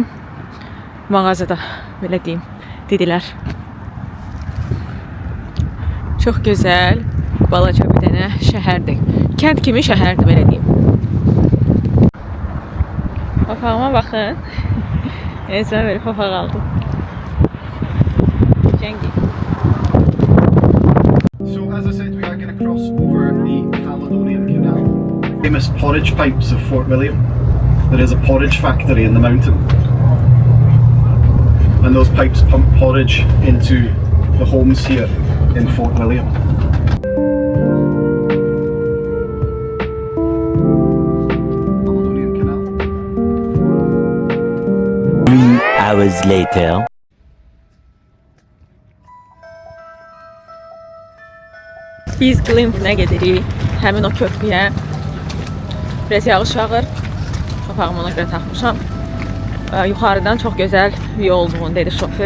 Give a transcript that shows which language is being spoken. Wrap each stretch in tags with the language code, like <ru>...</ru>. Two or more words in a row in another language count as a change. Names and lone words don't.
<az>Mağazada belə deyim, dedilər. Çox gözəl, balaca bir dənə şəhərdir. Kənd kimi şəhərdir, belə deyim. Papağıma baxın. Mən belə papaq aldım.</az> <en>So as I said, we are going to cross over the Caledonian Canal. Famous porridge pipes of Fort William. There is a porridge factory in the mountain. And those pipes pump porridge into the homes here in Fort William. Caledonian Canal. 3 hours later.</en> <az>Biz Glencairnə gedirik, həmin o körpüyə. Biraz yağış yağır, papağımı ona görə taxmışam. Yuxarıdan çox gözəl yol olduğunu dedi şofer.</az>